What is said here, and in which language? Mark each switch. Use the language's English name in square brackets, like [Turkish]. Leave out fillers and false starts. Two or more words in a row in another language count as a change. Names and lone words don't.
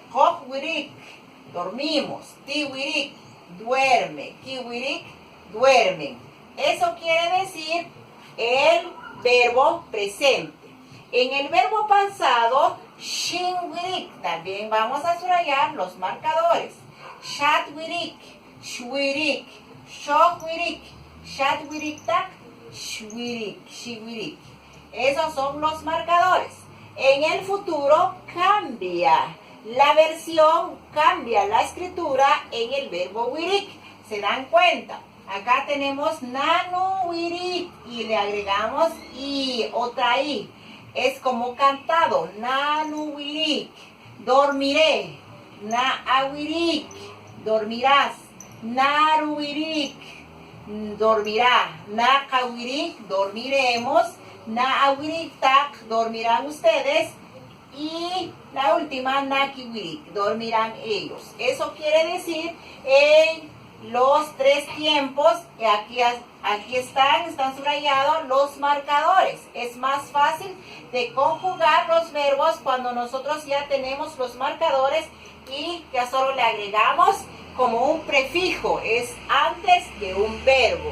[Kaqchikel] Hop wirik, dormimos. Ti wirik, duerme. Ki wirik, duermen. [Spanish] Eso quiere decir el verbo presente. En el verbo pasado, [Kaqchikel] shin wirik, [Spanish] también vamos a subrayar los marcadores. [Kaqchikel] Shat wirik, shwirik, shok wirik, shat wirik tak, shwirik, shiwirik. [Spanish] Esos son los marcadores. En el futuro cambia la versión, cambia la escritura en el verbo wirik. ¿Se dan cuenta? Acá tenemos [Kaqchikel] nanu wirik [Spanish] y le agregamos i, otra i. Es como cantado, [Kaqchikel] nanu wirik, [Spanish] dormiré. [Kaqchikel] Na awirik, dormirás. Naru wirik, dormirá. Na kawirik, dormiremos. Na awirik tak, dormirán ustedes. [Spanish] Y la última, nakiwirik, dormirán ellos. Eso quiere decir los tres tiempos, aquí están subrayados los marcadores. Es más fácil de conjugar los verbos cuando nosotros ya tenemos los marcadores y ya solo le agregamos como un prefijo, es antes de un verbo.